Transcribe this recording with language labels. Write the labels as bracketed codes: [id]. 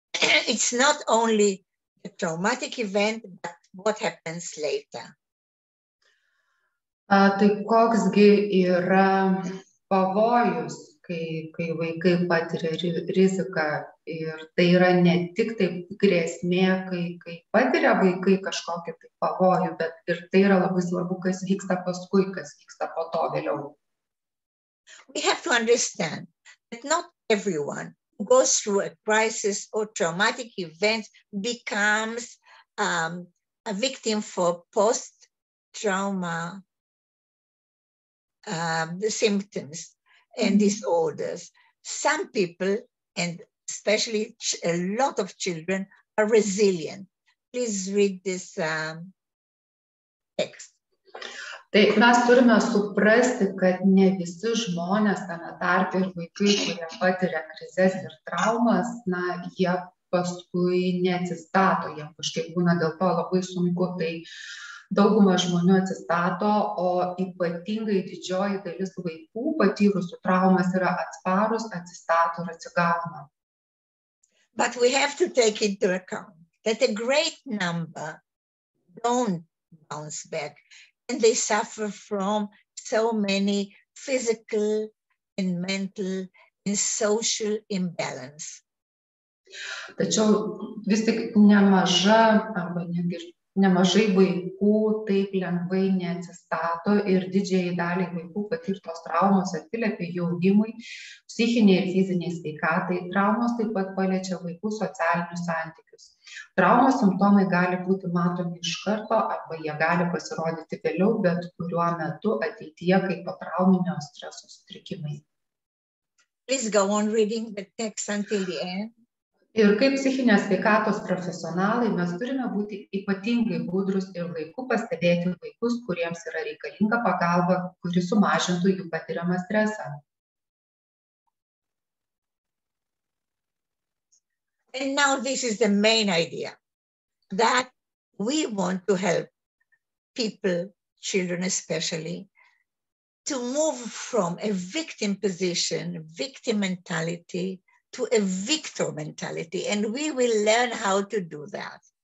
[en] It's not only a traumatic event, but what happens later. [lt] Tai koksgi yra pavojus, kai vaikai patiria riziką ir tai yra ne tik taip grėsmė, kai patiria vaikai kažkokį tai pavojų, bet ir tai yra labai svarbu, kas vyksta paskui, kas vyksta po to vėliau. [en] We have to understand that not everyone who goes through a crisis or traumatic event becomes a victim for post-trauma the symptoms. and disorders. Some people, and especially a lot of children, are resilient. Please read this text. [lt] Tai mes turime suprasti, kad ne visi žmonės, tame tarpe ir vaikai, kurie patiria krizes ir traumas, na, jie paskui neatsistato, jiems kažkaip būna dėl to labai sunku, tai dauguma žmonių atsistato, o ypatingai didžioji dalis vaikų patyrusių traumas yra atsparus, atsistato ir atsigauna. [en] But we have to take into account that a great number don't bounce back. And they suffer from so many physical and mental and social imbalance. [lt] Tačiau vis tik nemažai vaikų taip lengvai neatsistato ir didžiajai daliai vaikų patirtos traumos atsiliepia jų augimui, psichiniai ir fiziniai sveikatai. Traumos taip pat paliečia vaikų socialinius santykius. Traumos simptomai gali būti matomi iš karto arba jie gali pasirodyti vėliau, bet kuriuo metu ateityje kaip potrauminio streso sutrikimai. [en] Please go on reading the text until the end. [lt] Ir kaip psichinės sveikatos profesionalai mes turime būti ypatingai budrus ir laiku pastebėti vaikus, kuriems yra reikalinga pagalba, kuri sumažintų jų patiriamą stresą. [en] And now this is the main idea, that we want to help people, children especially, to move from a victim position, victim mentality, to a victor mentality, and we will learn how to do that.